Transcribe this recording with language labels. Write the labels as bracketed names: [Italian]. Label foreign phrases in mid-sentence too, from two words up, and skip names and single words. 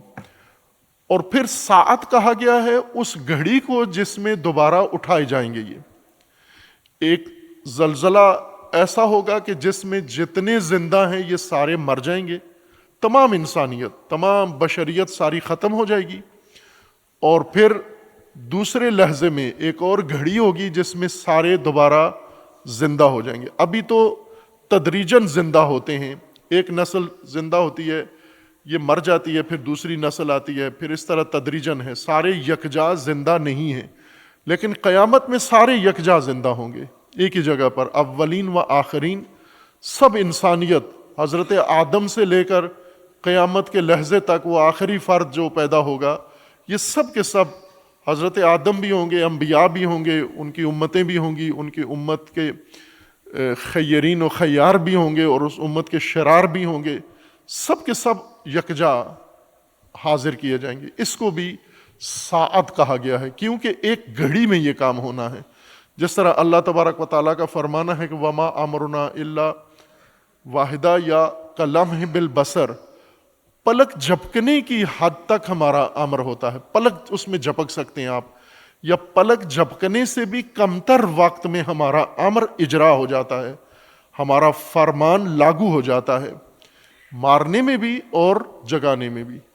[Urdu] اور پھر ساعت کہا گیا ہے اس گھڑی کو جس میں دوبارہ اٹھائے جائیں گے، یہ ایک زلزلہ ایسا ہوگا کہ جس میں جتنے زندہ ہیں یہ سارے مر جائیں گے، تمام انسانیت، تمام بشریت ساری ختم ہو جائے گی، اور پھر دوسرے لحظے میں ایک اور گھڑی ہوگی جس میں سارے دوبارہ زندہ ہو جائیں گے۔ ابھی تو تدریجاً زندہ ہوتے ہیں، ایک نسل زندہ ہوتی ہے، یہ مر جاتی ہے، پھر دوسری نسل آتی ہے، پھر اس طرح تدریجاً ہے، سارے یکجا زندہ نہیں ہیں، لیکن قیامت میں سارے یکجا زندہ ہوں گے ایک ہی جگہ پر، اولین و آخرین، سب انسانیت، حضرت آدم سے لے کر قیامت کے لحظے تک وہ آخری فرد جو پیدا ہوگا، یہ سب کے سب حضرت آدم بھی ہوں گے، انبیاء بھی ہوں گے، ان کی امتیں بھی ہوں گی، ان کی امت کے خیرین و خیار بھی ہوں گے، اور اس امت کے شرار بھی ہوں گے، سب کے سب یکجا حاضر کیے جائیں گے۔ اس کو بھی ساعت کہا گیا ہے، کیونکہ ایک گھڑی میں یہ کام ہونا ہے۔ جس طرح اللہ تبارک و تعالیٰ کا فرمانا ہے کہ [Arabic] وما امرنا الا واحدہ یا کلمح بالبصر، [Urdu] پلک جھپکنے کی حد تک ہمارا امر ہوتا ہے، پلک اس میں جھپک سکتے ہیں آپ، یا پلک جھپکنے سے بھی کمتر وقت میں ہمارا امر اجرا ہو جاتا ہے، ہمارا فرمان لاگو ہو جاتا ہے، مارنے میں بھی اور جگانے میں بھی۔